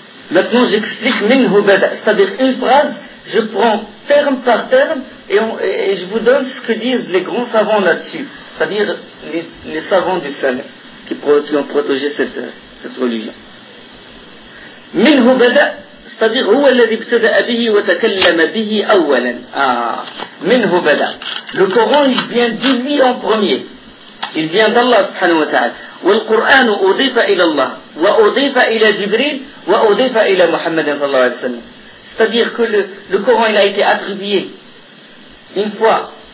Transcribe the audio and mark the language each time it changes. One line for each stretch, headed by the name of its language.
French: Maintenant, j'explique minhu bada, c'est-à-dire une phrase, je prends terme par terme et je vous donne ce que disent les grands savants là-dessus, c'est-à-dire les savants du salaf. qui ont protégé cette religion.
Arabic: منه بدأ صديق هو الذي ابتدأ به وتكلم به أولا. منه بدأ.
French: Le Coran il vient de lui en premier. Il vient d'Allah سبحانه وتعالى.
Arabic: والقرآن أضيف إلى الله وأضيف إلى جبريل وأضيف إلى محمد صلى الله عليه وسلم.
French: C'est-à-dire que le Coran il a été attribué une fois.